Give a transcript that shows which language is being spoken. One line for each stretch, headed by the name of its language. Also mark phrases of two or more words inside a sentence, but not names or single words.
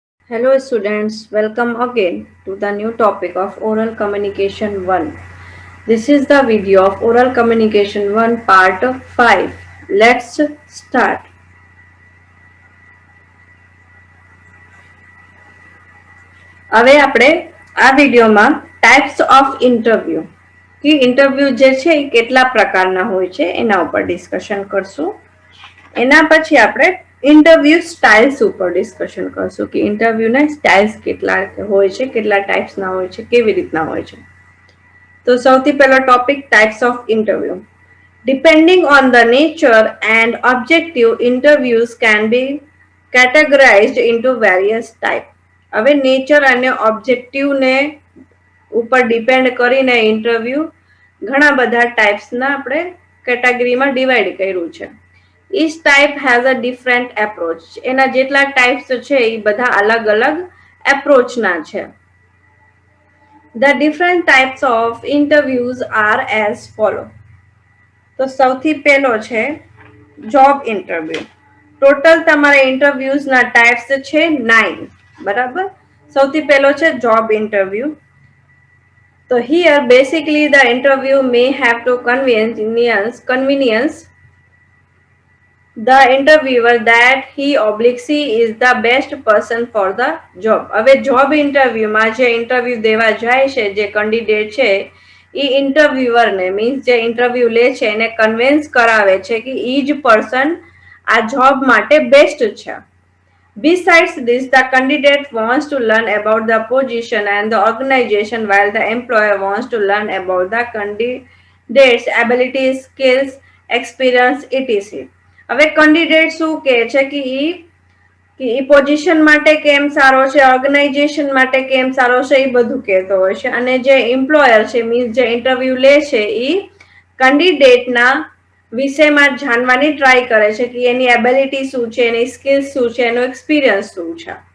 English: Hello students, welcome again to the new topic of Oral Communication 1. This is the video of Oral Communication 1 part 5. Let's start.
Gujarati: હવે આપણે આ વિડિયોમાં
English: types of interview
Gujarati: કે ઇન્ટરવ્યુ જે છે એ કેટલા પ્રકારના હોય છે એના ઉપર ડિસ્કશન કરશું. એના પછી આપણે
English: interview styles
Gujarati: ઉપર ડિસ્કશન કરશું કે ઇન્ટરવ્યુના સ્ટાઇલ્સ કેટલા હોય છે, કેટલા ટાઈપ્સના હોય છે, કેવી રીતના હોય છે. તો સૌથી પહેલો ટોપિક
English: types of interview. Depending on the nature and objective, interviews can be categorized into various types.
Gujarati: હવે નેચર અને ઓબ્જેક્ટિવને ઉપર ડિપેન્ડ કરીને ઇન્ટરવ્યુ ઘણા બધા ટાઈપ્સના આપણે કેટેગરીમાં ડિવાઈડ કર્યું છે.
English: Each type has a different approach.
Gujarati: એના જેટલા ટાઈપ્સ છે એ બધા અલગ અલગ એપ્રોચના છે.
English: The different types of interviews are as follow.
Gujarati: તો સૌથી પહેલો છે
English: job interview.
Gujarati: ટોટલ તમારા ઇન્ટરવ્યુઝના ટાઈપ્સ છે 9. બરાબર. સૌથી પહેલો છે
English: job interview. તો here basically the interview may have to convenience the interviewer that he/she is the best person for the job.
Gujarati: હવે જોબ ઇન્ટરવ્યુમાં જે ઇન્ટરવ્યુ દેવા જાય છે જે કેન્ડિડેટ છે એ ઇન્ટરવ્યુઅરને મીન્સ જે ઇન્ટરવ્યુ લે છે એને કન્વિન્સ કરાવે છે કે એ જ પર્સન આ જોબ માટે બેસ્ટ છે.
English: Besides this, the candidate wants to learn about the position and the organization while the employer wants to learn about the candidate's abilities, skills, experience, etc.
Gujarati: હવે કેન્ડિડેટ શું કહે છે કે એ પોઝિશન માટે કેમ સારો છે, ઓર્ગેનાઇઝેશન માટે કેમ સારો છે એ બધું કહેતો હોય છે. અને જે એમ્પ્લોયર છે મીન્સ જે ઇન્ટરવ્યુ લે છે એ કેન્ડિડેટના વિષયમાં જાણવાની ટ્રાય કરે છે કે એની એબિલિટી શું છે, એની સ્કિલ્સ શું છે, એનો એક્સપિરિયન્સ શું છે.